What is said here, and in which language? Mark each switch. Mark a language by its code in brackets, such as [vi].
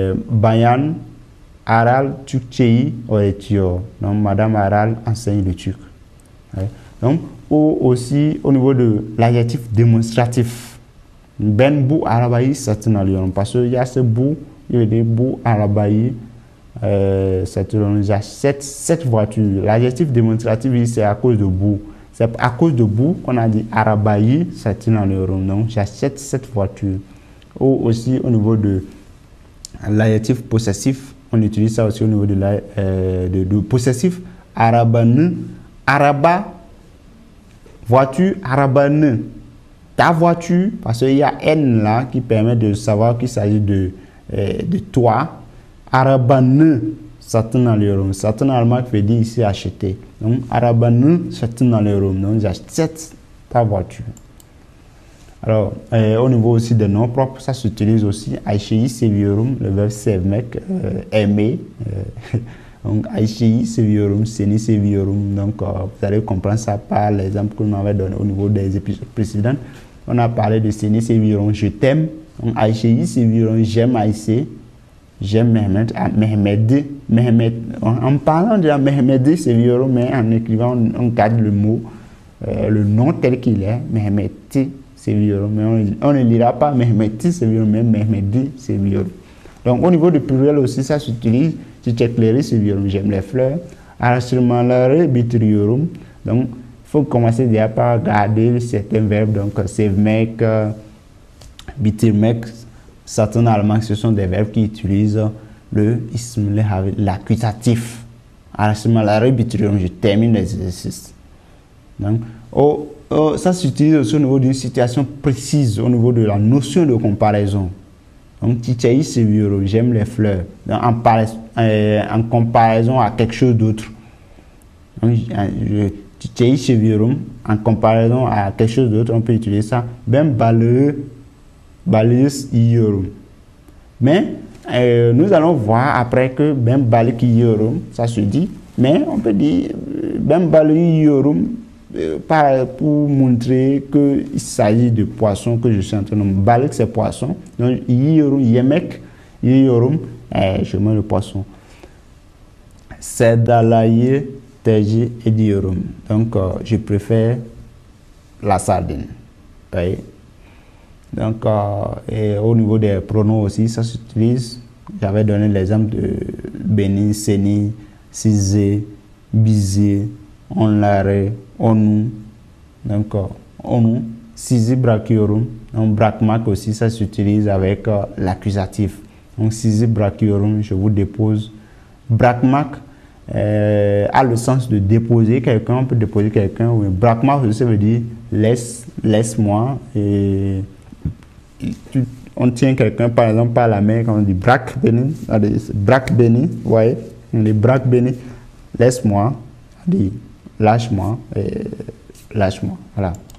[tr] Bayan Aral Türkçeyi öğretiyor. [fr] Donc, Madame Aral enseigne le turc. Donc, ou aussi au niveau de l'adjectif démonstratif. [tr] Ben bu arabayı satın alıyorum. [fr] Parce qu'il y a ce bu, il veut dire [tr] bu arabayı satın alıyorum. [fr] J'achète cette voiture. L'adjectif démonstratif, c'est à cause de bu. C'est à cause de bu qu'on a dit [tr] arabayı satın alıyorum. [fr] Donc, j'achète cette voiture. Ou aussi au niveau de l'adjectif possessif, on utilise ça aussi au niveau de possessif. [tr] Arabanı, araba, [fr] voiture, [tr] arabanı. [fr] Ta voiture, parce qu'il y a N là qui permet de savoir qu'il s'agit de toi. [tr] Arabanı satın alıyorum. Satın almak [fr] veut dire ici acheter. [tr] Donc, arabanı satın alıyorum. [fr] Donc, j'achète ta voiture. Alors, au niveau aussi des noms propres, ça s'utilise aussi. [tr] Ayşe'yi seviyorum, [fr] le verbe sevmek, aimer. [tr] Donc, Ayşe'yi seviyorum, seni seviyorum. [fr] Donc, vous allez comprendre ça par l'exemple que nous m'avait donné au niveau des épisodes précédents. On a parlé de [tr] seni seviyorum, [fr] je t'aime. Donc, [tr] Ayşe'yi seviyorum, [fr] j'aime Ayşe. J'aime Mehmet. En parlant de la [tr] Mehmet seviyorum, [fr] mais en écrivant, on garde le mot, le nom tel qu'il est, Mehmet. Seviyorum, mais on ne lira pas [tr] Mehmeti seviyorum, [fr] mais [tr] Mehmedi seviyorum. [fr] Donc au niveau du pluriel aussi, ça s'utilise. [tr] Çiçekleri seviyorum, [fr] j'aime les fleurs. [tr] Araştırmaları bitiriyorum. [fr] Donc il faut commencer déjà par regarder certains verbes. Donc sevmek, bitirmek, certains allemands, ce sont des verbes qui utilisent le ism, l'accusatif. [tr] Araştırmaları bitiriyorum, [fr] je termine l'exercice. Donc ça s'utilise aussi au niveau d'une situation précise, au niveau de la notion de comparaison. Donc, [tr] çiçeği seviyorum, [fr] j'aime les fleurs. Donc, en comparaison à quelque chose d'autre. Donc, [tr] çiçeği seviyorum, [fr] en comparaison à quelque chose d'autre, on peut utiliser ça. [tr] Ben balığı yiyorum. [fr] Mais nous allons voir après que [tr] ben balık yiyorum, [fr] ça se dit. Mais on peut dire [tr] ben balığı yiyorum. [fr] Pour montrer qu'il s'agit de poisson que je suis en train de balık, c'est poisson. Donc, [tr] yiyorum, yemek, yiyorum, [fr] je mets le poisson. [tr] Sevdalayı tercih ediyorum. [fr] Donc, je préfère la sardine. Oui. Donc, et au niveau des pronoms aussi, ça s'utilise. J'avais donné l'exemple de beni, seni, size, bize, onları, onu. [tr] Donc, onu, sizi bırakıyorum. [fr] Donc, bırakmak aussi, ça s'utilise avec l'accusatif. Donc, [tr] sizi bırakıyorum, [fr] je vous dépose. Bırakmak a le sens de déposer quelqu'un, on peut déposer quelqu'un. Oui. Bırakmak aussi, ça veut dire laisse-moi. Et on tient quelqu'un, par exemple, par la main, quand on dit [tr] brak beni, [fr] vous voyez, on dit brak beni, laisse-moi, on dit lâche-moi, lâche-moi, voilà.